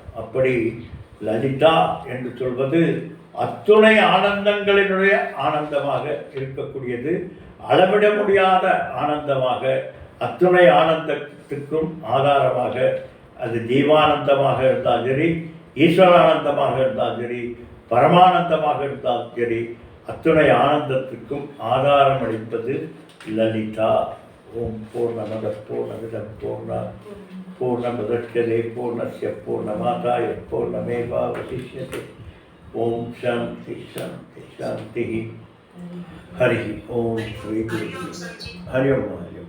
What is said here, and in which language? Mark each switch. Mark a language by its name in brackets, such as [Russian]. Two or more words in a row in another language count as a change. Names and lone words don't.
[Tamil] அப்படி லலிதா என்று சொல்வது அத்துணை ஆனந்தங்களினுடைய ஆனந்தமாக இருக்கக்கூடியது, அளவிட முடியாத ஆனந்தமாக, அத்துணை ஆனந்தத்துக்கும் ஆதாரமாக, அது ஜீவானந்தமாக இருந்தால் சரி, ஈஸ்வரானந்தமாக இருந்தால் சரி, பரமானந்தமாக இருந்தால் சரி, அத்துணை ஆனந்தத்துக்கும் ஆதாரம் அளிப்பது லலிதா. [Sanskrit] ओम् पूर्णमद पूर्णमिदम् पूर्णमुदक्षते पूर्णस्य पूर्णमादाय पूर्णमेवावशिष्यते. ओम् शान्ति शान्ति शान्ति. हरि ओम् श्री गुरु। हरि ओम्.